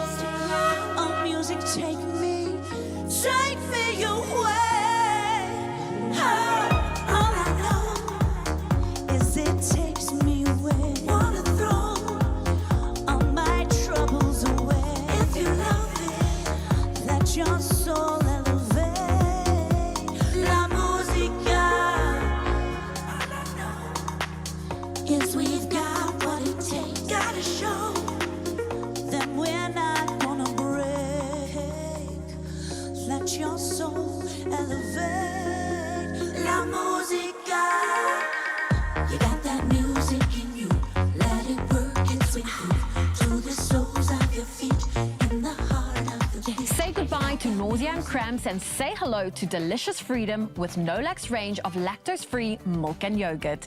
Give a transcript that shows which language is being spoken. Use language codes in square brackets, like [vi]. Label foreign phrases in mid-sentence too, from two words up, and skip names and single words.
[en] Oh, music, take me away. Oh, all I know is it takes me away. Wanna throw all my troubles away. If you love it, let your soul elevate. [es] La música, [en] all I know is we've got what it takes. Gotta show them we're not gonna break. Let your soul elevate. [es] La música, [en] you got that music in you. Let it work its way through to the soles of your feet, in the heart of the beat. Say goodbye to nausea and cramps and say hello to delicious freedom with Nolax range of lactose-free milk and yogurt.